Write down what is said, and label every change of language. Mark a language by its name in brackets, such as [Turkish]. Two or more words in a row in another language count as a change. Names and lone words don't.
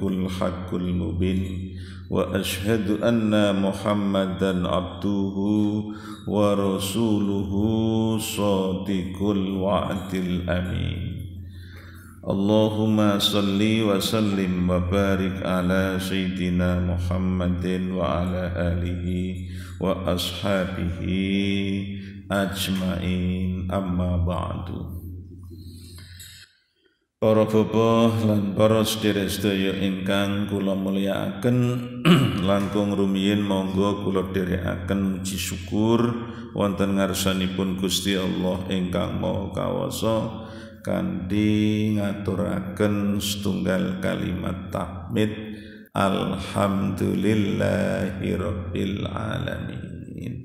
[Arabic] الحق المبين وأشهد أن محمدا عبده ورسوله صادق الوعد الأمين اللهم صل وسلم وبارك على سيدنا محمد وعلى آله وأصحابه أجمعين أما بعد. [Javanese] Para bapak lan para sedherek-sedherek ingkang kula mulyakaken langkung rumiyin monggo kula dherekaken muji syukur wonten ngarsanipun Gusti Allah ingkang Maha Kawasa kanthi ngaturaken setunggal kalimat tahmid [Arabic] الحمد لله رب العالمين.